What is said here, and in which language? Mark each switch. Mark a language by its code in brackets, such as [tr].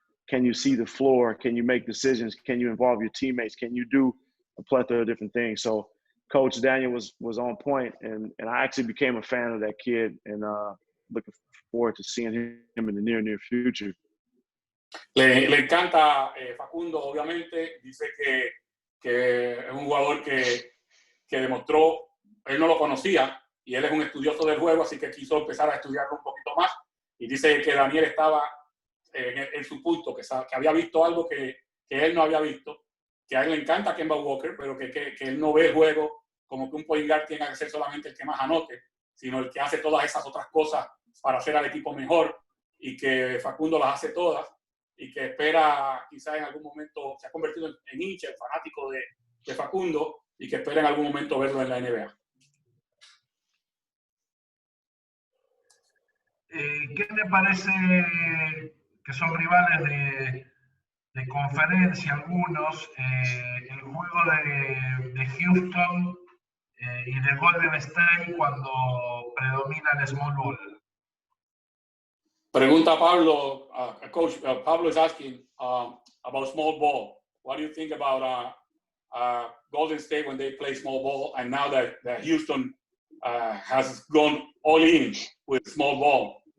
[en] Can you see the floor? Can you make decisions? Can you involve your teammates? Can you do a plethora of different things? So Coach Daniel was on point, and I actually became a fan of that kid, and looking forward to seeing him in the near future. [es] Le encanta Facundo, obviamente. Dice que es un jugador que demostró, él no lo conocía y él es un estudioso del juego, así que quiso empezar a estudiarlo un poquito más. Y dice que Daniel estaba en su punto, que había visto algo que él no había visto, que a él le encanta Kemba Walker, pero que él no ve el juego como que un point guard tiene que ser solamente el que más anote, sino el que hace todas esas otras cosas para hacer al equipo mejor, y que Facundo las hace todas, y que espera quizás en algún momento, se ha convertido en hincha, en fanático de Facundo, y que espera en algún momento verlo en la NBA. ¿Qué te parece que son rivales de conferencia algunos? El juego de Houston y de Golden State cuando predomina el small ball. Pregunta Pablo, [en] Coach, Pablo is asking about small ball. What do you think about Golden State when they play small ball, and now that Houston has gone all in with small ball?